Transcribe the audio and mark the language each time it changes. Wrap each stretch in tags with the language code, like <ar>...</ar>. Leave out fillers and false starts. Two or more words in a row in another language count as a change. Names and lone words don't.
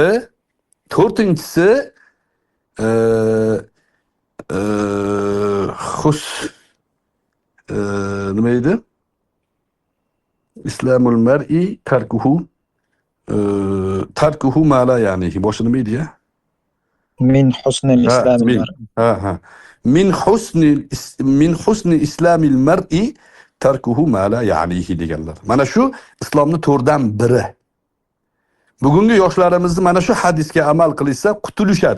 <uz>To'rtinchisi nima edi?</uz> <ar>إسلام المرء تركه ما لا يعنيه.</ar> <uz>Boshi nima edi ya?</uz> <ar>من حسن الإسلام من, المرء.</ar> <uz>ha.</uz> <ar>من حسن إسلام المرء تركه ما لا يعنيه</ar> <uz>deganlar. Mana shu islomning to'rdan biri. Bugungi yoshlarimizni mana shu hadisga amal qilsa qutulishadi.</uz>